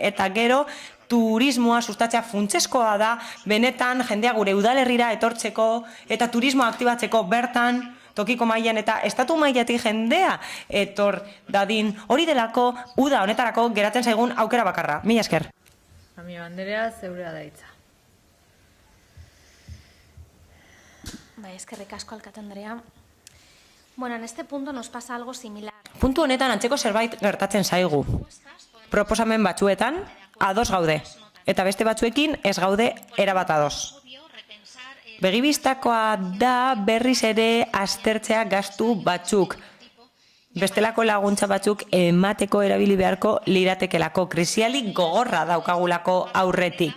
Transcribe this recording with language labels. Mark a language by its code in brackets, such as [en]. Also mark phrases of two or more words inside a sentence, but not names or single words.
[eu] Eta gero turismoa sustatzea funtsezkoa da, benetan jendea gure udalerrira etortzeko eta turismoa aktibatzeko bertan, tokiko mailan eta estatu mailatik jendea etor dadin hori delako uda honetarako geratzen zaigun aukera bakarra. Mila esker. Amio Anderea, zeurea da hitza. Bai, eskerrik asko alkate Andrea. Bueno, [es] en este punto nos pasa algo similar. [eu] Puntu honetan antzeko zerbait gertatzen zaigu. Proposamen batzuetan ados gaude eta beste batzuekin ez gaude erabat ados. Begibistakoa da berriz ere aztertzea gastu batzuk. Bestelako laguntza batzuk emateko erabili beharko liratekelako, krisialik gogorra daukagulako aurretik.